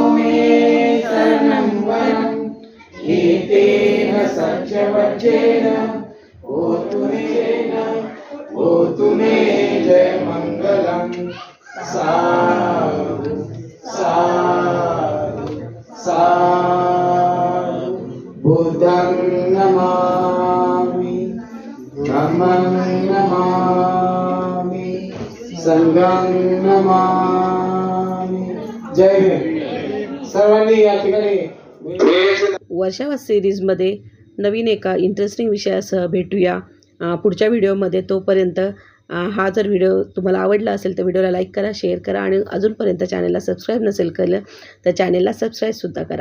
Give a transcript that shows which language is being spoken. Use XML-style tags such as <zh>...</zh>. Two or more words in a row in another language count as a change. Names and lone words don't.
<pi>शरणं वरं एतेन सत्यवचेन होतु मे जय मङ्गलं साधु साधु साधु बुद्धं नमामि धम्मं नमामि संघं नमामि</pi> <mr>जय भीम सर्वांनी या ठिकाणी वर्षावास सिरीजमध्ये नवीन एका इंटरेस्टिंग विषयासह भेटूया पुढच्या व्हिडिओमध्ये. तोपर्यंत हा जर व्हिडिओ तुम्हाला आवडला असेल तर व्हिडिओला लाईक करा, शेअर करा आणि अजूनपर्यंत चॅनलला सबस्क्राईब नसेल केलं तर चॅनलला सबस्क्राईबसुद्धा करा.</mr>